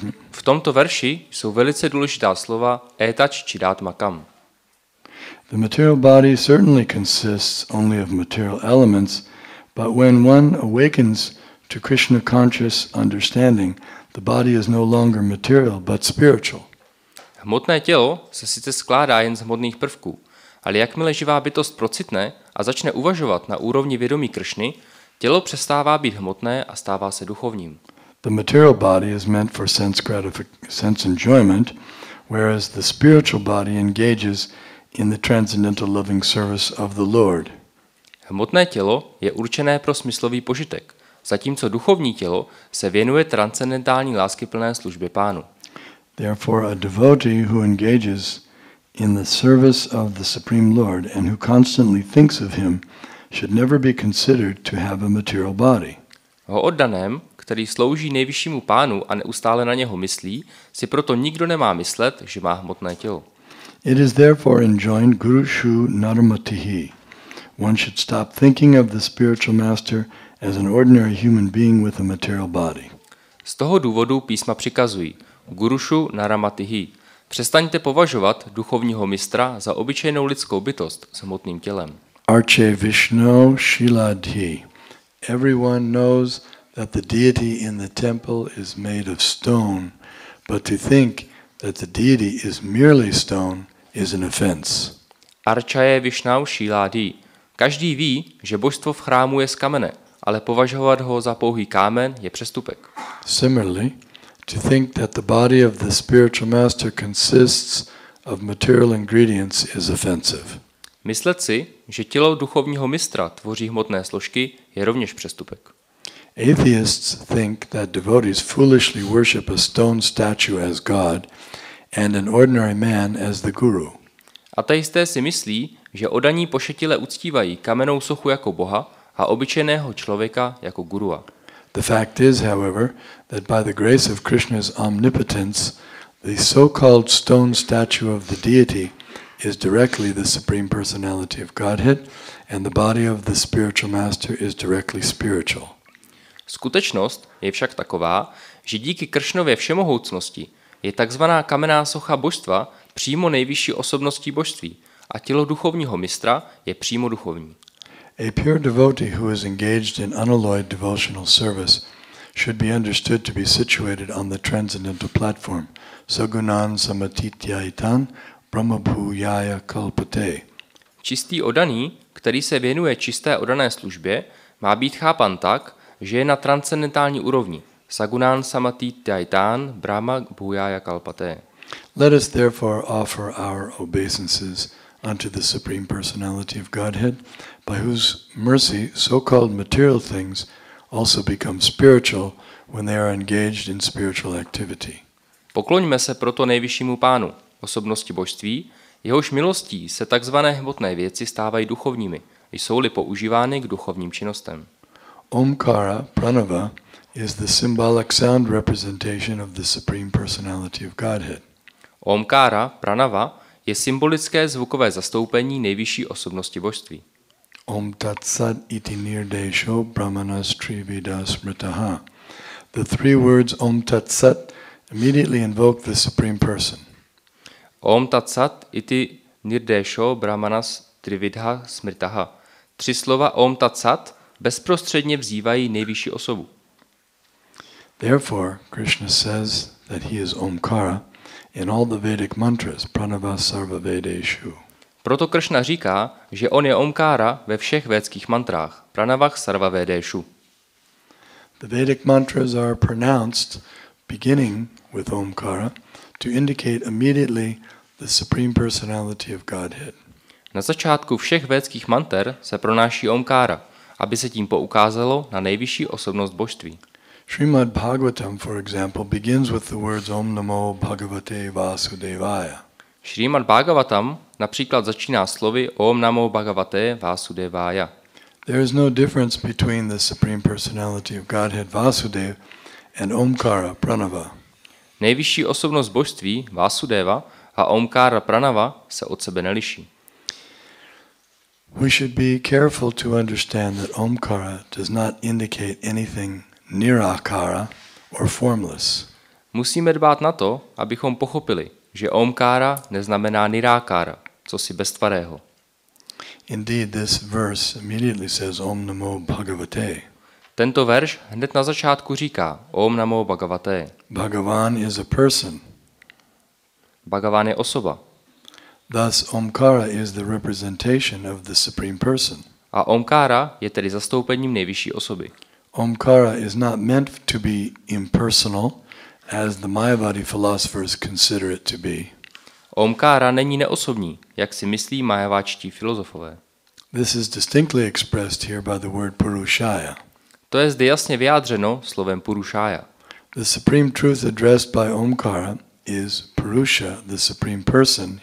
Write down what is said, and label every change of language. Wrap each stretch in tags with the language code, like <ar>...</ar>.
<cs>V tomto verši jsou velice důležitá slova</cs> <sa>etach chit atmakam.</sa> <en>The material body certainly consists only of material elements, but when one awakens to Krishna conscious understanding, the body is no longer material but spiritual.</en> <cs>Hmotné tělo se sice skládá jen z hmotných prvků, ale jakmile živá bytost procitne a začne uvažovat na úrovni vědomí Kršny, tělo přestává být hmotné a stává se duchovním.</cs> <en>The material body is meant for sense enjoyment, whereas the spiritual body engages in the transcendental loving service of the Lord.</en> <cs>Hmotné tělo je určené pro smyslový požitek, zatímco duchovní tělo se věnuje transcendentální láskyplné službě Pánu.</cs> <en>Therefore a devotee who engages in the service of the Supreme Lord and who constantly thinks of him should never be considered to have a material body.</en> <cs>O oddaném, který slouží nejvyššímu Pánu a neustále na něho myslí, si proto nikdo nemá myslet, že má hmotné tělo.</cs> <en>It is therefore enjoined</en> <sa>Gurushu Naramatihi.</sa> <en>One should stop thinking of the spiritual master as an ordinary human being with a material body.</en> <cs>Z toho důvodu písma přikazují</cs> <sa>Gurushu Naramatihi.</sa> <cs>Přestaňte považovat duchovního mistra za obyčejnou lidskou bytost s hmotným tělem.</cs> <sa>Arche Vishnu Shiladhi.</sa> <en>Everyone knows that the deity in the temple is made of stone, but to think that the deity is merely stone is an offense.</en> <sa>Archaje Vishnau Shiladi.</sa> <cs>Každý ví, že božstvo v chrámu je z kamene, ale považovat ho za pouhý kámen je přestupek.</cs> <en>Similarly, to think that the body of the spiritual master consists of material ingredients is offensive.</en> <cs>Myslet si, že tělo duchovního mistra tvoří hmotné složky, je rovněž přestupek.</cs> <en>Atheists think that devotees foolishly worship a stone statue as God and an ordinary man as the guru.</en> <cs>Ateisté si myslí, že oddaní pošetile uctívají kamennou sochu jako boha a obyčejného člověka jako gurua.</cs> <en>The fact is, however, that by the grace of Krishna's omnipotence, the so-called stone statue of the deity is directly the Supreme Personality of Godhead, and the body of the spiritual master is directly spiritual.</en> <cs>Skutečnost je však taková, že díky Kršnově všemohoucnosti je takzvaná kamenná socha božstva přímo nejvyšší osobností božství a tělo duchovního mistra je přímo duchovní.</cs> <en>A pure devotee who is engaged in unalloyed devotional service should be understood to be situated on the transcendental platform,</en> <sa>Sagunan Samatityaitan Brahmabhuyaya Kalpate.</sa> <cs>Čistý oddaný, který se věnuje čisté oddané službě, má být chápan tak, že je na transcendentální úrovni,</cs> <sa>Sagunan Samatityaitan Brahmabhuyaya Kalpate.</sa> <en>Let us therefore offer our obeisances unto the Supreme Personality of Godhead, by whose mercy so-called material things also become spiritual when they are engaged in spiritual activity.</en> <cs>Pokloňme se proto nejvyššímu Pánu, osobnosti božství, jehož milostí se takzvané hmotné věci stávají duchovními, jsou-li používány k duchovním činnostem.</cs> <en>Omkara, pranava, is the symbolic sound representation of the Supreme Personality of Godhead.</en> <cs>Omkára, pranava, je symbolické zvukové zastoupení nejvyšší osobnosti božství.</cs> <sa>Om Tat Sat iti nirdesho brahmanas trivida smritaha.</sa> <en>The three words Om Tat Sat immediately invoke the Supreme Person.</en> <sa>Om Tat Sat iti nirdesho brahmanas trividha smritaha.</sa> <cs>3 slova Om Tat Sat bezprostředně vzývají nejvyšší osobu.</cs> <en>Therefore, Krishna says that he is Omkara in all the Vedic mantras,</en> <sa>pranava sarva vedeshu.</sa> <cs>Proto Krishna říká, že on je Omkára ve všech védských mantrách,</cs> <sa>pranavach sarva vedeshu.</sa> <en>The Vedic mantras are pronounced beginning with Omkara to indicate immediately the Supreme Personality of Godhead.</en> <cs>Na začátku všech védských manter se pronáší Omkára, aby se tím poukázalo na nejvyšší osobnost božství.</cs> <en>Srimad Bhagavatam, for example, begins with the words</en> <sa>Om Namo Bhagavate Vasudevaya.</sa> <cs>Šrímad Bhagavatam například začíná slovy</cs> <sa>Om Namo Bhagavate Vasudevaya.</sa> <en>There is no difference between the Supreme Personality of Godhead Vasudev and Omkara Pranava.</en> <cs>Nejvyšší osobnost božství Vasudeva a Omkara Pranava se od sebe neliší.</cs> <en>We should be careful to understand that Omkara does not indicate anything nirakara or formless.</en> <cs>Musíme dbát na to, abychom pochopili, že Omkára neznamená nirákára, cosi beztvarého.</cs> <en>Indeed, this verse immediately says</en> <sa>Om Namo Bhagavate.</sa> <cs>Tento verš hned na začátku říká</cs> <sa>Om Namo Bhagavate.</sa> <en>Bhagavan is a person.</en> <cs>Bhagavan je osoba.</cs> <en>Thus, Omkara is the representation of the Supreme Person.</en> <cs>A Omkára je tedy zastoupením nejvyšší osoby.</cs> <en>Omkara is not meant to be impersonal, as the Mayavadi philosophers consider it to be.</en> <cs>Omkára není neosobní, jak si myslí majaváčtí filozofové.</cs> <en>This is distinctly expressed here by the word Purushaya.</en> <cs>To je zde jasně vyjádřeno slovem Purušája.</cs> <en>The supreme truth addressed by Omkara is Purusha, the supreme person.</en>